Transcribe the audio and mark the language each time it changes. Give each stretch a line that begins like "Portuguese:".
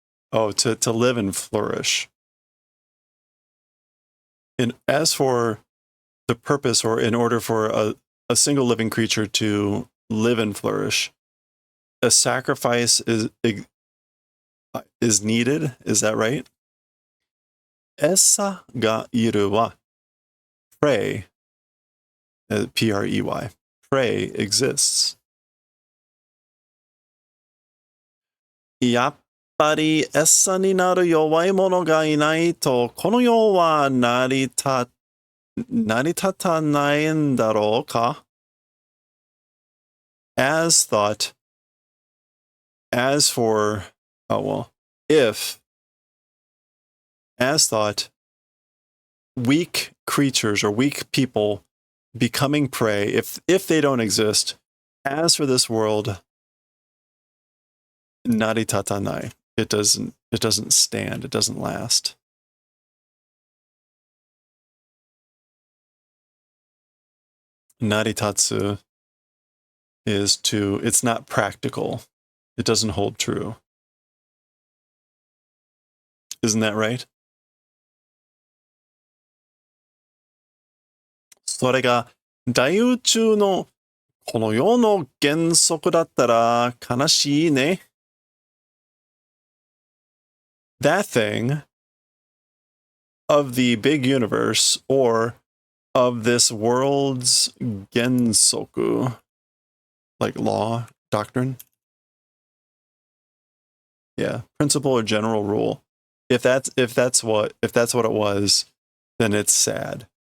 English: Oh, to live and flourish. And as for the purpose, or in order for a single living creature to live and flourish, a sacrifice is needed. Is that right?
Japanese: 餌がいるは
English: prey, P-R-E-Y. Prey exists.
Japanese: やっぱり餌になる弱い者がいないとこの世は成り立たないんだろうか?
English: As thought, as for, oh well, if, as thought, weak creatures or weak people becoming prey, if they don't exist, as for this world,
Japanese: 成り立たない.
English: It doesn't stand, it doesn't last. naritatsu is it's not practical. It doesn't hold true. Isn't that right?
Japanese: それが大宇宙のこの世の原則だったら悲しいね。
English: That thing of the big universe or of this world's gensoku, like law, doctrine. Yeah, principle or general rule. If that's what it was, then it's sad.